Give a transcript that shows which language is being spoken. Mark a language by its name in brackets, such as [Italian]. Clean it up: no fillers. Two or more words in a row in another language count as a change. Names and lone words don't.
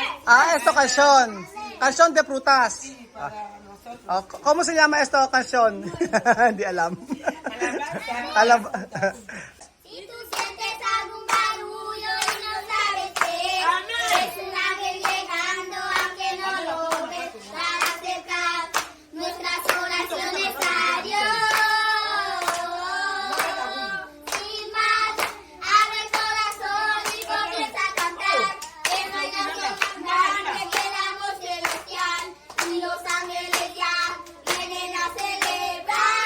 [Spanish] Esto canción. Canción de frutas. para nosotros. Oh, ¿cómo se llama esto canción? [Filipino] Hindi alam. [Spanish] Alabanza. [Filipino] Alam. [Spanish] Si tú sientes algún barullo y no sabes qué, Amén. es un ángel llegando aunque no lo ves, para acercar nuestras oraciones a Dios. Sin más, abre el corazón y comienza a cantar, que no hay otro más que el amor celestial, y los ángeles ya vienen a celebrar.